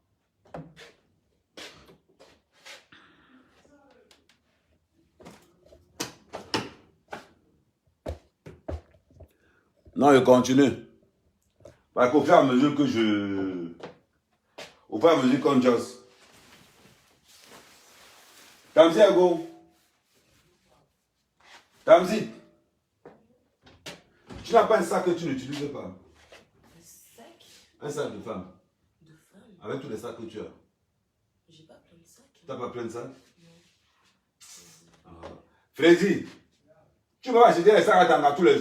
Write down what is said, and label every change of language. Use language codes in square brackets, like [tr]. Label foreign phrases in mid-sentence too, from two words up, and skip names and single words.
[fr] Non, je continue. Parce qu'au fur et à mesure que au fur et à mesure qu'on josse. Tamzi, Ego. Tamzi. Tu n'as pas un sac que tu n'utilises pas? Un sac? Un sac de femme. De femme? Avec tous les sacs que tu as. J'ai pas plein de sacs. Tu n'as pas plein de sacs? Non. Freddy, tu vas acheter les sacs à Tanga tous les jours.